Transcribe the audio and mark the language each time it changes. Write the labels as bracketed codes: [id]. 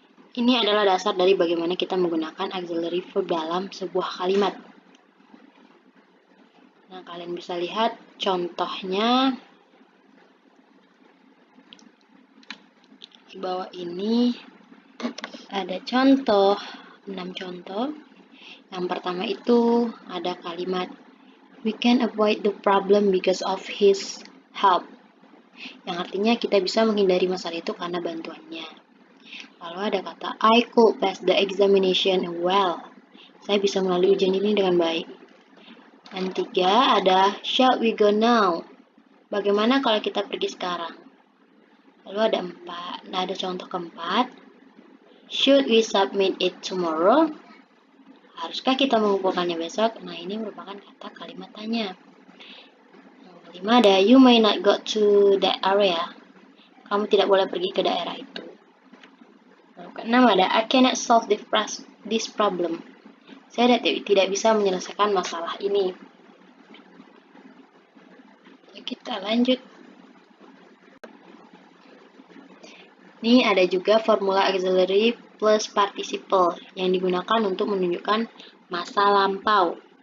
[id] Ini adalah dasar dari bagaimana kita menggunakan auxiliary verb dalam sebuah kalimat. Nah, kalian bisa lihat contohnya di bawah ini. Ada contoh, 6 contoh. Yang pertama itu ada kalimat [en] we can avoid the problem because of his help. [id] Yang artinya kita bisa menghindari masalah itu karena bantuannya. Lalu ada kata [en] I could pass the examination well. [id] Saya bisa melalui ujian ini dengan baik. Dan 3 ada [en] shall we go now? [id] Bagaimana kalau kita pergi sekarang? Lalu ada 4. Nah, ada contoh keempat. [en] Should we submit it tomorrow? [id] Haruskah kita mengumpulkannya besok? Nah, ini merupakan kata kalimat tanya. Kelima ada [en] you may not go to that area. [id] Kamu tidak boleh pergi ke daerah itu. Lalu keenam ada [en] I cannot solve this problem. [id] Saya tidak bisa menyelesaikan masalah ini. Kita lanjut. Ini ada juga formula auxiliary plus participle yang digunakan untuk menunjukkan masa lampau.